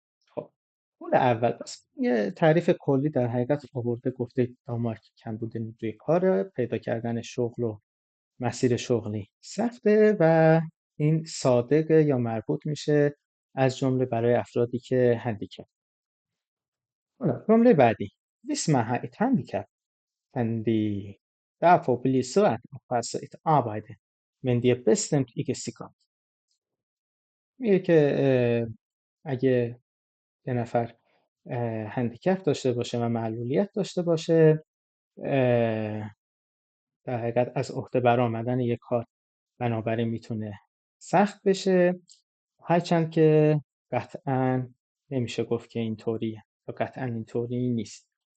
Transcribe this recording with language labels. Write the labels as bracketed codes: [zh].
[fa] خب پول اول بس یه تعریف کلی در حقیقت آورده، گفته دانمارک کمبود نیروی کار، پیدا کردن شغل و مسیر شغلی سخته و این صادق یا مربوط میشه از جمله برای افرادی که هندیکپ. جمله بعدی [da] Hvis man har et handicap, kan de derfor blive svært at passe et arbejde, men det er bestemt ikke sikkert. [fa] میگه که اگه یه نفر هندیکپ داشته باشه و معلولیت داشته باشه، در حقیقت از عهده برآمدن یک کار بنابراین میتونه سخت بشه، هرچند که قطعا نمیشه گفت که اینطوریه و قطعا اینطوری نیست.